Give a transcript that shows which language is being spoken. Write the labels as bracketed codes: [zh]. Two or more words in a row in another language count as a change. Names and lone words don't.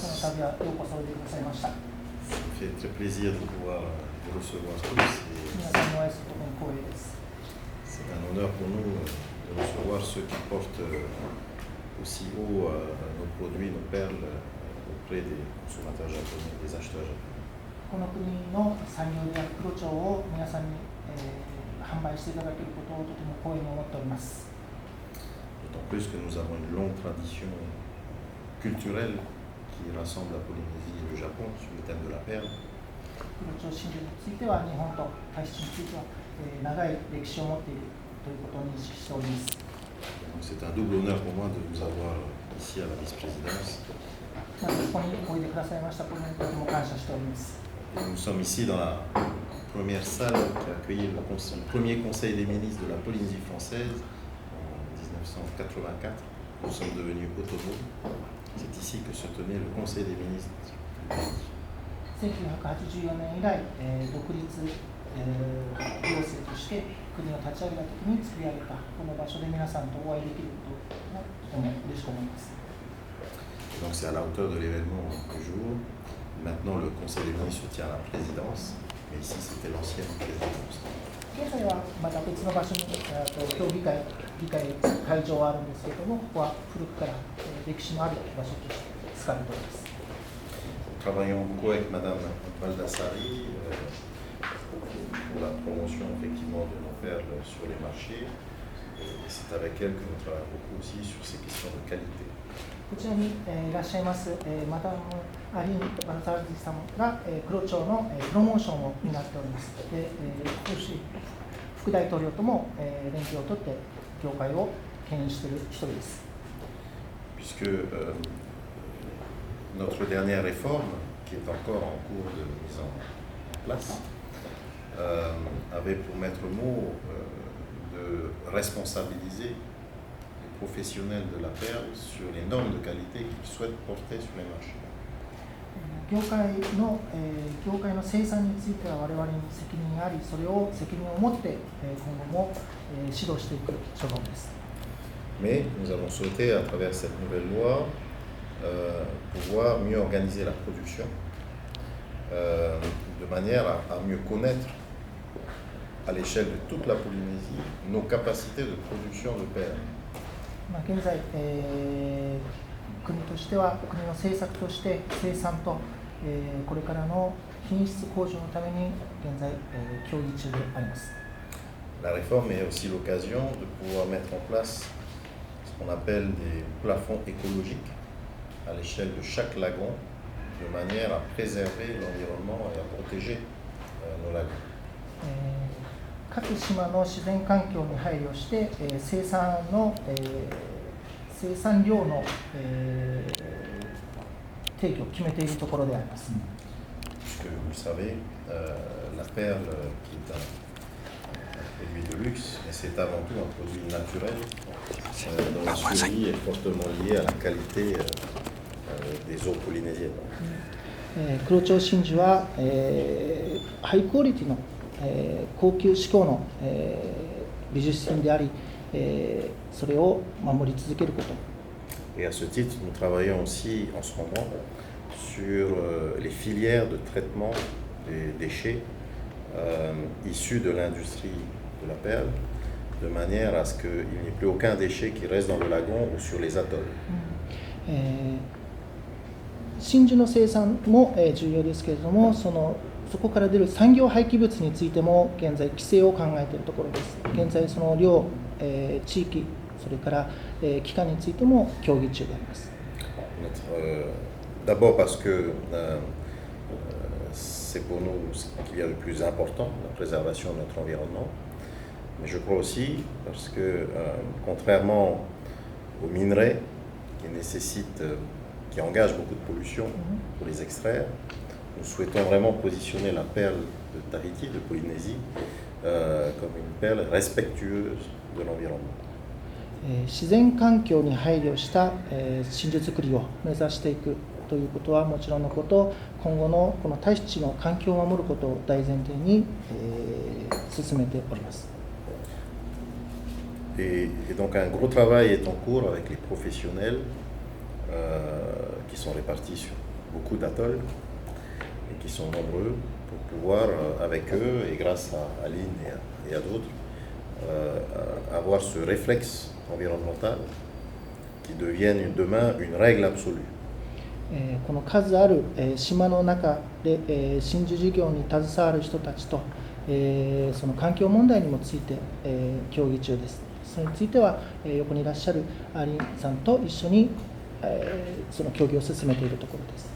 [fr] Ça me fait très plaisir de pouvoir vous recevoir tous. C'est un honneur pour nous de recevoir ceux qui portent aussi haut nos produits, nos perles auprès des consommateurs japonais, des acheteurs japonais. [ja] この国の産業である黒蝶を皆さんに、販売していただけることをとても光栄に思っております。 [fr] D'autant plus que nous avons une longue tradition culturelle qui rassemble la Polynésie et le Japon sur le thème de la perle. [ja] 黒蝶真珠については日本と大使については、長い歴史を持っているということを認識しております。 [fr] Donc c'est un double honneur pour moi de vous avoir ici à la vice-présidence. [ja] ここにおいでくださいましたことにとても感謝しております。 [fr] Et nous sommes ici dans la première salle qui a accueilli le premier conseil des ministres de la Polynésie française en 1984. Nous sommes devenus autonomes. C'est ici que se tenait le conseil des ministres. [ja] 1984 年以来、独立、行政として国を立ち上げたときに作り上げたこの場所で皆さんとお会いできることがとても嬉しく思います。 [fr] Donc c'est à la hauteur de l'événement du jour. Maintenant, le Conseil des ministres se tient à la présidence, mais ici, c'était l'ancienne présidence. [ja] 現在はまた別の場所に協議会会場はあるんですけれども、ここは古くから歴史のある場所として使われております。 [fr] Nous travaillons beaucoup avec Madame Baldassari pour la promotion effectivement de nos perles sur les marchés. Et c'est avec elle que nous travaillons beaucoup aussi sur ces questions de qualité. [ja] こちらにいらっしゃいますマダムアリーン・バルザージさんが黒蝶のプロモーションを担っております。で副大統領とも連携を取って業界を牽引している一人です。 [fr] Puisque notre dernière réforme, qui est encore en cours de mise en place, avait pour maître mot de responsabiliser les professionnels de la perle sur les normes de qualité qu'ils souhaitent porter sur les marchés. [ja] 業界の生産については我々に責任があり、それを責任を持って今後も指導していく所存です。 [fr] Mais nous avons souhaité, à travers cette nouvelle loi, pouvoir mieux organiser la production, de manière à mieux connaître à l'échelle de toute la Polynésie nos capacités de production de perles. [ja] 現在、国としては国の政策として生産と、これからの品質向上のために現在、協議中であります。 [fr] La réforme est aussi l'occasion de pouvoir mettre en place ce qu'on appelle des plafonds écologiques à l'échelle de chaque lagon, de manière à préserver l'environnement et à protéger nos lagons. [ja] 各島の自然環境に配慮して、生産量の、定義を決めているところであります。 [fr] Puisque vous le savez, la perle qui est un produit de luxe, mais c'est avant tout un produit naturel dont la survie est fortement liée à la qualité des eaux polynésiennes. [ja] 黒蝶真珠は、ハイクオリティの高級志向の美術品であり、それを守り続けること。 [fr] Et à ce titre, nous travaillons aussi en ce moment sur les filières de traitement des déchets issus de l'industrie de la perle, de manière à ce qu'il n'y ait plus aucun déchet qui reste dans le lagon ou sur les atolls. [ja] 真珠の生産も重要ですけれども、そこから出る産業廃棄物についても現在規制を考えているところです。現在その量、地域、それから期間についても協議中であります。 [fr] D'abord parce que c'est pour nous ce qu'il y a de plus important, la préservation de notre environnement. Mais je crois aussi parce que contrairement aux minerais qui engagent beaucoup de pollution pour les extraire, nous souhaitons vraiment positionner la perle de Tahiti, de Polynésie, comme une perle respectueuse de l'environnement. [ja] 自然環境に配慮した、真珠作りを目指していくということはもちろんのこと、今後のこのタヒチの環境を守ることを大前提に、進めております。 [fr] Et donc un gros travail est en cours avec les professionnels qui sont répartis sur beaucoup d'atolls et qui sont nombreux pour pouvoir, avec eux et grâce à Aline et à d'autres, avoir ce réflexe environnemental qui devienne demain une règle absolue. [ja] この数ある島の中で真珠事業に携わる人たちとその環境問題にもついて協議中です。それについては横にいらっしゃるアリンさんと一緒にその協議を進めているところです。